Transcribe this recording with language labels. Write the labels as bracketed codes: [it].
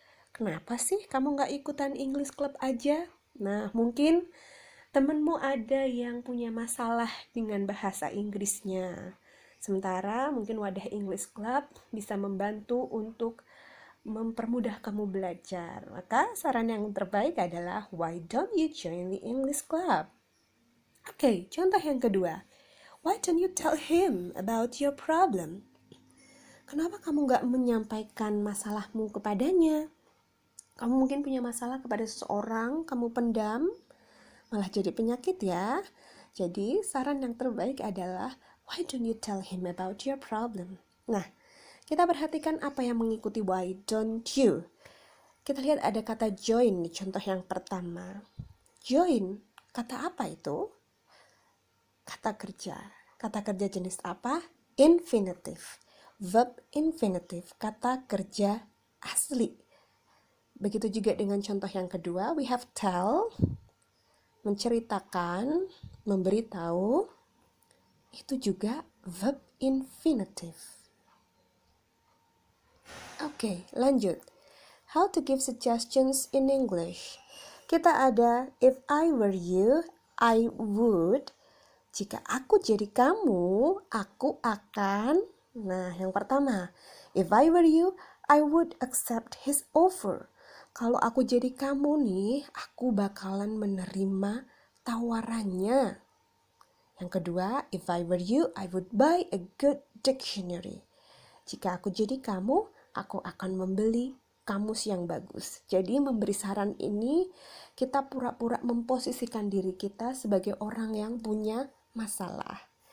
[id] Kenapa sih kamu nggak ikutan English club aja? Nah, mungkin temenmu ada yang punya masalah dengan bahasa Inggrisnya. Sementara mungkin wadah English club bisa membantu untuk mempermudah kamu belajar. Maka saran yang terbaik adalah [en] why don't you join the English club? [id] Oke, contoh yang kedua. [en] Why don't you tell him about your problem? [id] Kenapa kamu nggak menyampaikan masalahmu kepadanya? Kamu mungkin punya masalah kepada seseorang, kamu pendam, malah jadi penyakit ya. Jadi saran yang terbaik adalah [en] why don't you tell him about your problem? [id] Nah, kita perhatikan apa yang mengikuti [en] why don't you. [id] Kita lihat ada kata join nih, contoh yang pertama. Join, kata apa itu? Kata kerja. Kata kerja jenis apa? Infinitive. Verb infinitive, kata kerja asli. Begitu juga dengan contoh yang kedua, [en] we have tell, [id] menceritakan, memberitahu, itu juga verb infinitive. Oke, lanjut. [en] How to give suggestions in English. [id] Kita ada, [en] if I were you, I would. [id] Jika aku jadi kamu, aku akan. Nah, yang pertama, [en] if I were you, I would accept his offer. [id] Kalau aku jadi kamu nih, aku bakalan menerima tawarannya. Yang kedua, [en] if I were you, I would buy a good dictionary. [id] Jika aku jadi kamu, aku akan membeli kamus yang bagus. Jadi memberi saran ini, kita pura-pura memposisikan diri kita sebagai orang yang punya masalah.